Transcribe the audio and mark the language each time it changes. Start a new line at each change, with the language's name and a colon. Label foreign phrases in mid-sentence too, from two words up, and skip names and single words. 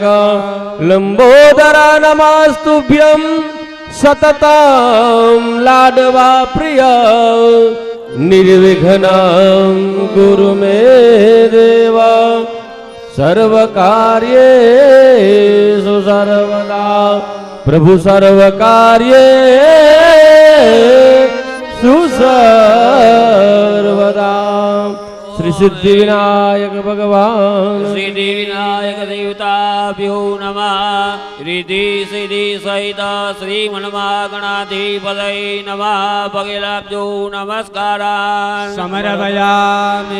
Sanskrit: लंबोदरा नमस्तुभ्यं सततं लाडवा प्रिय निर्विघ्नं गुरु मे देव सर्वकार्येषु सर्वदा प्रभु सर्वकार्येषु सर्वदा.
Gujarati: श्री સિદ્ધિ વિનાયક ભગવાન
Sanskrit: સિદ્ધિ વિનાયક દેવતાભ્યો નમઃ રિદ્ધિ સિદ્ધિ સહિત શ્રી મનમાં ગણાધિપતય નમઃ
Gujarati: પગે લાગજો
Sanskrit: નમસ્કારાન સમર્પયામિ